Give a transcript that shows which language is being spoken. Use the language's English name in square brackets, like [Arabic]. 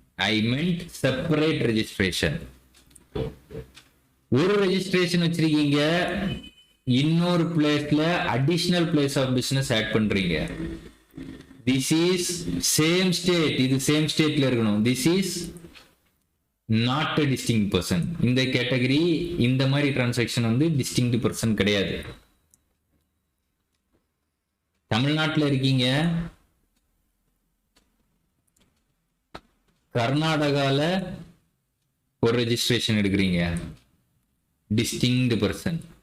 [English] I meant separate registration. [Tamil] ஒரு registration வச்சிருக்கீங்க, இன்னொரு பிளேஸ்ல additional place of business add பண்றீங்க. [English] This is same state, [Tamil] இது சேம் ஸ்டேட்ல இருக்கணும். [English] This is not a distinct person. [Tamil] இந்த கேட்டகரி, இந்த மாதிரி டிரான்சாக்ஷன் வந்து distinct person கிடையாது. தமிழ்நாட்டில் இருக்கீங்க, கர்நாடகால ஒரு ரெஜிஸ்ட்ரேஷன் எடுக்கிறீங்க, distinct person.